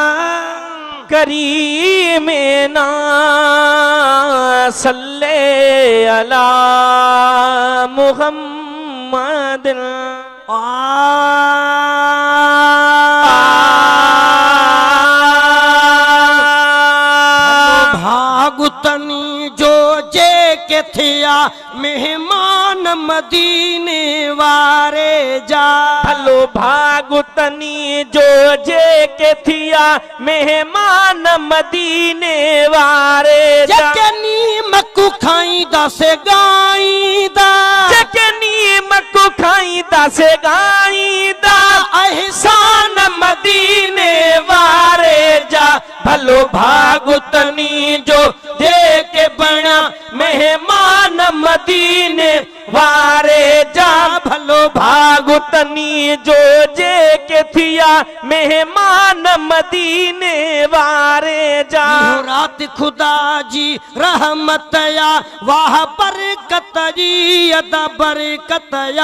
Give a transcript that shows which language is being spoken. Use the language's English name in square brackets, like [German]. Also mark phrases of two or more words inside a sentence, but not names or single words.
[Arabic] كريمنا صلّ على محمد [Sindhi] भागुतनी जो जे के थिया मेहमान मदीने वारे जा। भलो भागुतनी जो जे के थिया मेहमान मदीने वारे जा। जकनी मक्कू खाईंदा से गाईंदा, जकनी मक्कू खाईंदा से गाईंदा एहसान मदीने वारे जा। भलो भागुतनी जो जे के बना मेहमान मदीने वारे जा। भलो भागुतनी जो जे के थिया मेहमान मदीने वारे जा। रात खुदा जी रहमत या वाह बरकत जी अदा बरकत या।